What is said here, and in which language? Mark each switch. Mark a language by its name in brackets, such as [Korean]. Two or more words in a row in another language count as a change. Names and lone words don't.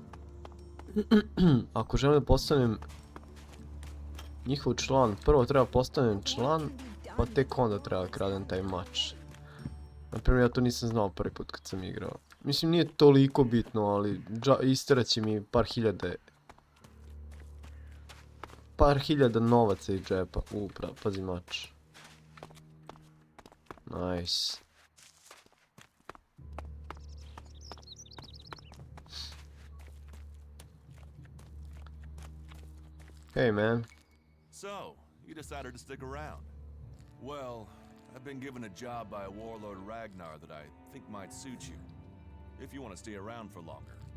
[Serbian] Ako želim da postanem njihov član, prvo treba postanem član, pa tek onda treba da kradem taj mač. Naprimjer, ja to nisam znao prvi put kad sam igrao. Mislim, nije toliko bitno, ali isterat će mi par hiljada novaca iz džepa. Pazi mač. [English] Nice. Hey man. So, you decided to stick around. Well, I've been given a job by a warlord Ragnar that I think might suit you, if you want to stay around for longer.